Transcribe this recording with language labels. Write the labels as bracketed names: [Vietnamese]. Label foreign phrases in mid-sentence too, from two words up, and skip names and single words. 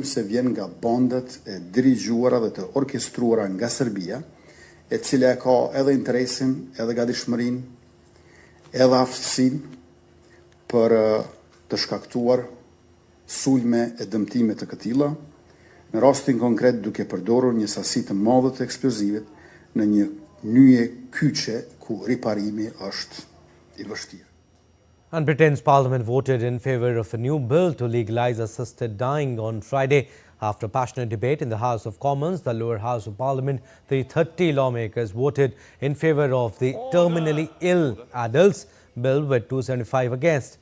[Albanian] se vjen nga bandat e dirigjuara dhe të orkestruara nga Serbia, e cila ka edhe interesin, edhe gatishmërinë, edhe aftësinë për të shkaktuar sulme e dëmtime të këtilla, në rastin konkret duke përdorur një sasi të madhe të eksplozivit në një nyje kyçe ku riparimi është I vështirë. [English] And Britain's Parliament voted in favour of a new bill to legalise assisted dying on Friday. After passionate debate in the House of Commons, the lower house of Parliament, 330 lawmakers voted in favour of the terminally ill adults bill with 275 against.